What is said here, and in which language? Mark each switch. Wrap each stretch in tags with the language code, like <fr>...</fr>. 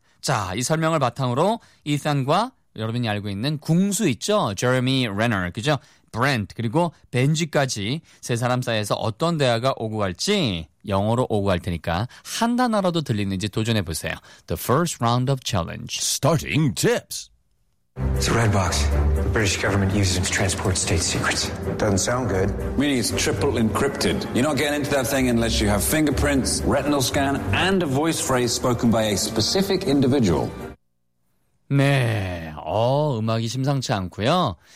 <ko>자, 이 설명을 바탕으로 이산과 여러분이 알고 있는 궁수 있죠? 제레미 레너, 그죠? 브렌트 그리고 벤지까지 세 사람 사이에서 어떤 대화가 오고 갈지 영어로 오고 갈 테니까 한 단어라도 들리는지 도전해 보세요.</ko> <en>The first round of challenge. Starting tips. It's a red box. The British government uses it to transport state secrets. Doesn't sound good. Meaning it's triple encrypted. You're not getting into that thing unless you have fingerprints, retinal scan, and a voice phrase spoken by a specific individual.</en> <ko>네, 음악이 심상치 않고요.</ko>